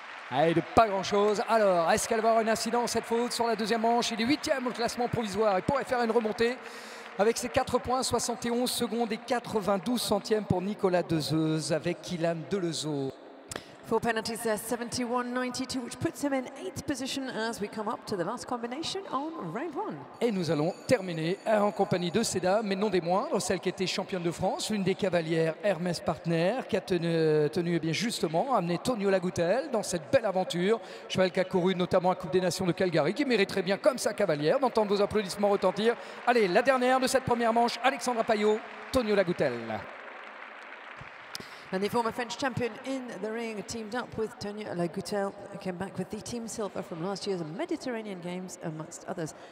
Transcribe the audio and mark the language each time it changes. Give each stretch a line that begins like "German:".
French: Allez, de pas grand-chose. Alors, est-ce qu'elle va avoir une incidence, cette faute sur la deuxième manche? Il est 8e au classement provisoire. Il pourrait faire une remontée avec ses 4 points, 71 secondes et 92 centièmes pour Nicolas Dezeuse avec Kylian de Lezo.
English: 4 penalties there, 71.92, which puts him in 8th position as we come up to the last combination on round 1.
French: Et nous allons terminer en compagnie de ces dames, mais non des moindres, celle qui était championne de France, l'une des cavalières Hermès Partner, qui a tenu bien justement à amener Tonio Lagoutel dans cette belle aventure. Cheval qui a couru notamment à Coupe des Nations de Calgary, qui mériterait bien comme sa cavalière d'entendre vos applaudissements retentir. Allez, la dernière de cette première manche, Alexandra Payot, Tonio Lagoutel.
English: And the former French champion in the ring teamed up with Tonio Lagoutel, came back with the team silver from last year's Mediterranean Games, amongst others.